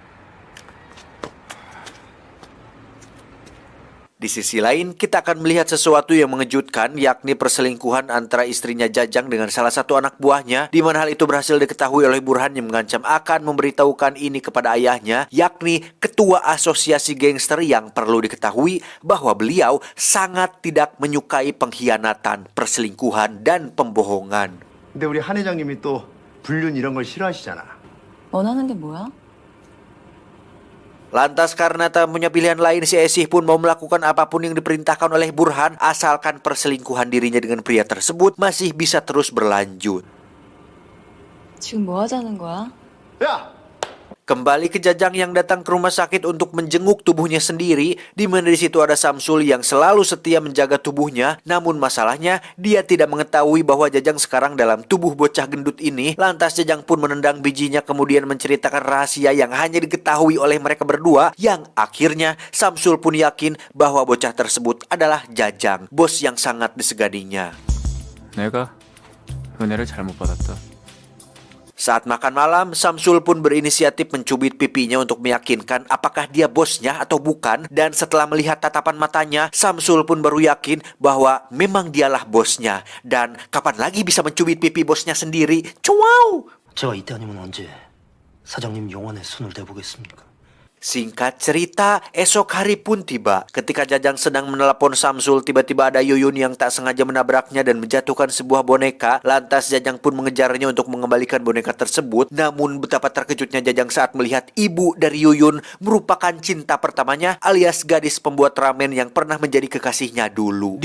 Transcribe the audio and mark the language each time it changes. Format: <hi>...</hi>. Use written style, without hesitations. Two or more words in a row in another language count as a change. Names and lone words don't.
<id>Di sisi lain, kita akan melihat sesuatu yang mengejutkan, yakni perselingkuhan antara istrinya Jajang dengan salah satu anak buahnya, di mana hal itu berhasil diketahui oleh Burhan yang mengancam akan memberitahukan ini kepada ayahnya, yakni ketua asosiasi gangster, yang perlu diketahui bahwa beliau sangat tidak menyukai pengkhianatan, perselingkuhan, dan pembohongan.</id> <ko>근데 우리 한 회장님이 또 불륜 이런 걸 싫어하시잖아. 원하는 게 뭐야?</ko> <id>Lantas karena tak punya pilihan lain, si Esih pun mau melakukan apapun yang diperintahkan oleh Burhan, asalkan perselingkuhan dirinya dengan pria tersebut masih bisa terus berlanjut.</id> <ko>지금 뭐 하자는 거야? 야!</ko> <id>Kembali ke Jajang yang datang ke rumah sakit untuk menjenguk tubuhnya sendiri, di mana di situ ada Samsul yang selalu setia menjaga tubuhnya. Namun masalahnya, dia tidak mengetahui bahwa Jajang sekarang dalam tubuh bocah gendut ini. Lantas Jajang pun menendang bijinya kemudian menceritakan rahasia yang hanya diketahui oleh mereka berdua, yang akhirnya Samsul pun yakin bahwa bocah tersebut adalah Jajang, bos yang sangat diseganinya.</id> <ko>내가 은혜를 잘못 받았다.</ko> <id>Saat makan malam, Samsul pun berinisiatif mencubit pipinya untuk meyakinkan apakah dia bosnya atau bukan. Dan setelah melihat tatapan matanya, Samsul pun baru yakin bahwa memang dialah bosnya. Dan kapan lagi bisa mencubit pipi bosnya sendiri? Cuau!</id> <ko>제가 이때 아니면 언제 사장님 영원의 손을 대보겠습니까?</ko> <id>Singkat cerita, esok hari pun tiba. Ketika Jajang sedang menelepon Samsul, tiba-tiba ada Yuyun yang tak sengaja menabraknya dan menjatuhkan sebuah boneka. Lantas Jajang pun mengejarnya untuk mengembalikan boneka tersebut. Namun betapa terkejutnya Jajang saat melihat ibu dari Yuyun merupakan cinta pertamanya, alias gadis pembuat ramen yang pernah menjadi kekasihnya dulu.</id>